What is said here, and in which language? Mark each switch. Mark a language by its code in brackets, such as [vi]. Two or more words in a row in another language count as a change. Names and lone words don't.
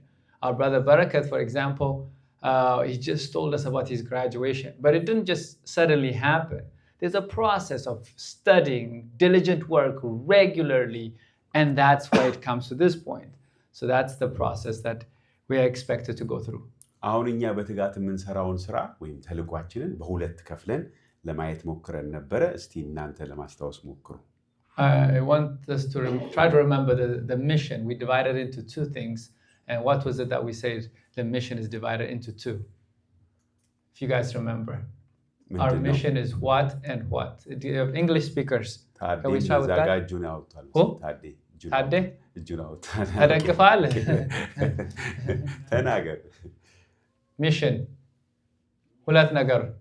[en] Our brother Barakat, for example, he just told us about his graduation, but it didn't just suddenly happen. There's a process of studying, diligent work regularly, and that's why it comes to this point. So that's the process that we are expected to go through. [am] አሁን እኛ በትጋት የምንሰራውን ስራ ወይም ተልኳችንን በሁለት ከፍለን ለማየት ሞክረን ነበረ። እስቲ እናንተ ለማስታወስ ሞክሩ። [en] I want us to try to remember the mission. We divided into two things. And what was it that we said the mission is divided into two? If you guys remember. Our mission is what and what. Do you have English speakers? Can we try with that? Tade? [am] ተደግፋል? ተናገር። ሚሽን ሁለት ነገር